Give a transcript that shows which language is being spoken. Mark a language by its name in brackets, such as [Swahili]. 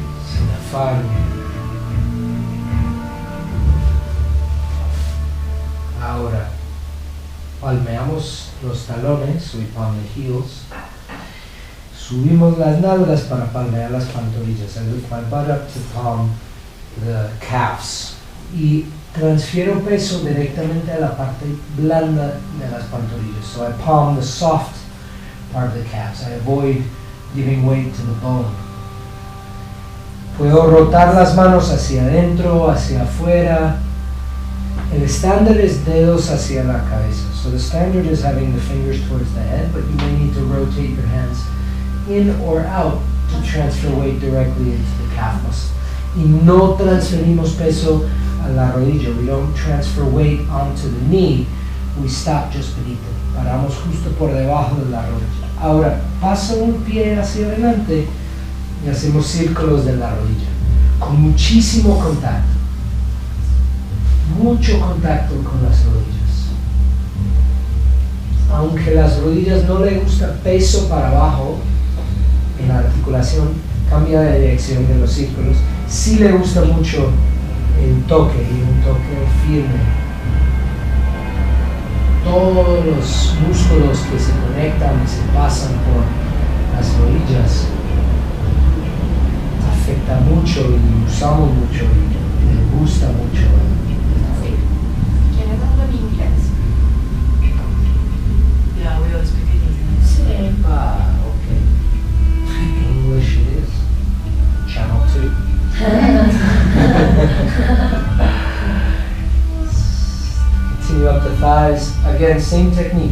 [Spanish] Sin afán. Ahora, palmeamos los talones, [English] we palm the heels. [Spanish] Subimos las nalgas para palmear las pantorrillas. [English] I lift my butt up to palm the calves. [Spanish] Y transfiero peso directamente a la parte blanda de las pantorrillas. [English] So I palm the soft part of the calves. I avoid giving weight to the bone. [Spanish] Puedo rotar las manos hacia adentro, hacia afuera. El estándar es dedos hacia la cabeza. [English] So the standard is having the fingers towards the head, but you may need to rotate your hands in or out to transfer weight directly into the calf muscle. [Spanish] Y no transferimos peso a la rodilla. [English] We don't transfer weight onto the knee. We stop just beneath it. [Spanish] Paramos justo por debajo de la rodilla. Ahora, paso un pie hacia adelante y hacemos círculos de la rodilla. Con muchísimo contacto. Mucho contacto con las rodillas. Aunque las rodillas no le gusta peso para abajo en la articulación, cambia de dirección de los círculos. Sí le gusta mucho el toque y un toque firme. Todos los músculos que se conectan y se pasan por las rodillas afecta mucho y usamos mucho y le gusta mucho. ¿Quieres hablar en inglés? [English] Yeah, we always speak English. [Spanish] Sí. [English] Okay. English it is. Channel 2. Continue up the thighs. Again, same technique.